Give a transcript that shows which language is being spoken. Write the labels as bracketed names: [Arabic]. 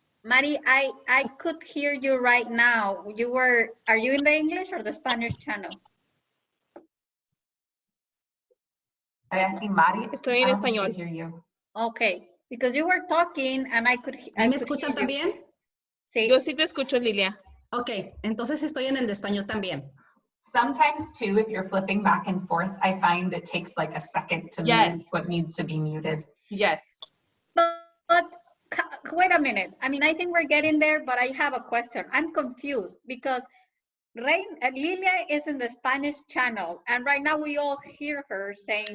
[English] Mari, I could hear you right now. Are you in the English or the Spanish channel? Are you asking Mari? [Spanish] Estoy en español. [English] Hear you. Okay, because you were talking and I could. [Spanish] ¿Me escuchan también? Sí. Yo sí te escucho, Lilia. Ok, entonces estoy en el de español también. [English] Sometimes too, if you're flipping back and forth, I find it takes like a second to mute what needs to be muted. Yes. But wait a minute. I mean, I think we're getting there, but I have a question. I'm confused because Lilia is in the Spanish channel, and right now we all hear her saying.